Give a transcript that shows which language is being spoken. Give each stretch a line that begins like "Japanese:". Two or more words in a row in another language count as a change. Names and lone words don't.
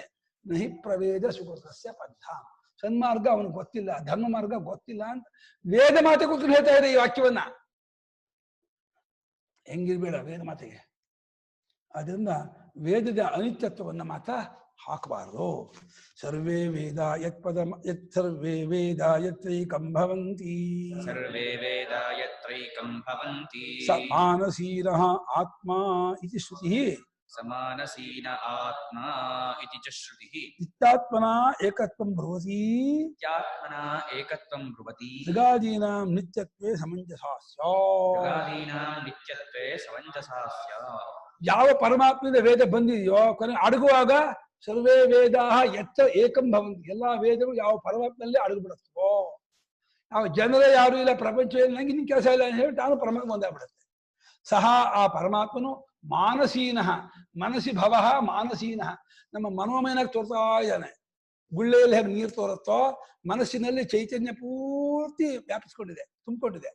Sanskrit: ನಹಿ ಪ್ರವೇದ ಸುಗತಸ್ಯ ಪಂಥ,
Kannada: ಸನ್ಮಾರ್ಗ ಅವನಿಗೆ ಗೊತ್ತಿಲ್ಲ, ಧರ್ಮ ಮಾರ್ಗ ಗೊತ್ತಿಲ್ಲ ಅಂತ ವೇದ ಮಾತೆ ಕೂತ್ಕೊಂಡು ಹೇಳ್ತಾ ಇದೆ ಈ ವಾಕ್ಯವನ್ನ. ಹೆಂಗಿರ್ಬೇಡ ವೇದ ಮಾತೆಗೆ. ಅದರಿಂದ ವೇದದ ಅನಿತ್ಯತ್ವವನ್ನ ಮಾತ್ರ ಹಾಕಬಾರದು.
Sanskrit: ಸರ್ವೇ ವೇದ ಯತ್ ಪದ ಯತ್ ಸರ್ವೇ ವೇದ ಯತ್ರೈಕಂ ಭವಂತಿ ಸರ್ವೇ ವೇದ ಯತ್ರೈಕಂ ಭವಂತಿ ಸ ಮಾನಸೀನಃ ಆತ್ಮ ಇತಿ ಶ್ರುತಿ ಸಮಾನಸೀನ ಆತ್ಮ ಇತಿ ಚ ಶ್ರುತಿಃ. ನಿತ್ಯಾತ್ಮನ ಏಕತ್ವಂ ಭವತಿ ನಿತ್ಯಾತ್ಮನ ಏಕತ್ವಂ ಬ್ರುವತಿ ಋಗಾದೀನಾಂ ನಿತ್ಯತ್ವೇ ಸಮಂಜಸಾ ಸ್ಯಾತ್. ಋಗಾದೀನಾಂ ನಿತ್ಯತ್ವೇ ಸಮಂಜಸಾ ಸ್ಯಾತ್.
Kannada: ಯಾವ ಪರಮಾತ್ಮದಿಂದ ವೇದ ಬಂದಿದೆಯೋ ಕೊನೆ ಅಡಗುವಾಗ
Sanskrit: ಸರ್ವೇ ವೇದ ಎತ್ತ ಏಕಂ ಭವಂತಿ,
Kannada: ಎಲ್ಲಾ ವೇದಗಳು ಯಾವ ಪರಮಾತ್ಮಲ್ಲೇ ಅಡಗು ಬಿಡುತ್ತೋ. ಯಾವ ಜನರೇ ಯಾರು ಇಲ್ಲ, ಪ್ರಪಂಚ ಇಲ್ಲ, ನಂಗೆ ನಿನ್ ಕೆಲಸ ಇಲ್ಲ ಅಂತ ಹೇಳಿ ತಾನು ಪರಮಾತ್ಮ ಒಂದಾಗ್ಬಿಡುತ್ತೆ. ಸಹ ಆ ಪರಮಾತ್ಮನು ಮಾನಸೀನಃ,
Sanskrit: ಮನಸಿ ಭವ ಮಾನಸೀನಃ,
Kannada: ನಮ್ಮ ಮನೋಮಯನಾಗಿ ತೋರ್ತಾ ಇದ್ದಾನೆ. ಗುಳ್ಳೆಯಲ್ಲಿ ಹೇಗೆ ನೀರು ತೋರುತ್ತೋ ಮನಸ್ಸಿನಲ್ಲಿ ಚೈತನ್ಯ ಪೂರ್ತಿ ವ್ಯಾಪಿಸ್ಕೊಂಡಿದೆ, ತುಂಬಿಕೊಂಡಿದೆ.